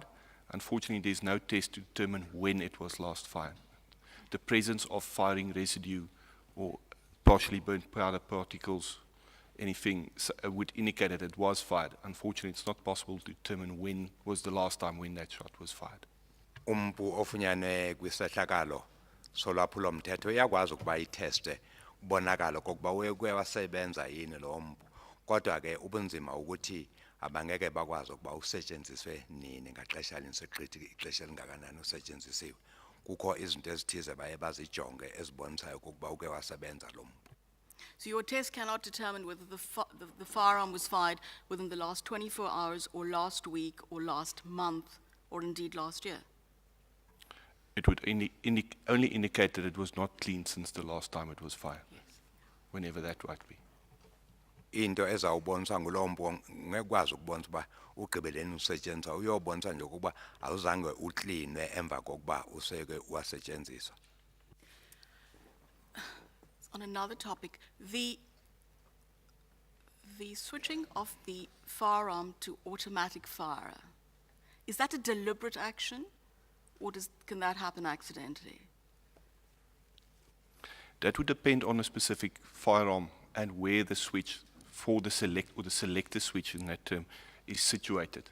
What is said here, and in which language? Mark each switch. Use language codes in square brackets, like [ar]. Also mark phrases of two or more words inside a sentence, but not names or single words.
[en] Unfortunately, there's no test to determine when it was last fired. The presence of firing residue or partially burnt powder particles, anything would indicate that it was fired. Unfortunately, it's not possible to determine when was the last time when that shot was fired. [xh] Umpu ofunyanwe kwisehlakalo solwaphulo mthetho iyakwazi ukuba iteste ubonakala kokuba uye wasebenza yini lo mpu. Kodwa ke ubunzima ukuthi abangeke bakwazi ukuba usetshenziswe nini ngaxesha linseqhithi ixesha lingakanani usetshenzisiwe. Kukho izinto ezithize baye bazijonge ezibonisayo ukuba uke wasebenza lo mpu. [en] So your test cannot determine whether the firearm was fired within the last 24 hours or last week or last month or indeed last year? It would only indicate that it was not clean since the last time it was fired, whenever that might be. [xh] Into ezawubonisa ngulompu ngekwazi ukubonisa uba ugqibeleni usetshenziswa uyobonisa nje ukuba awuzange uklinwe emva kokuba useke wasetshenziswa. [en] On another topic, the switching of the firearm to automatic fire, is that a deliberate action, or can that happen accidentally? That would depend on a specific firearm and where the switch for the select or the selector switch in that term is situated.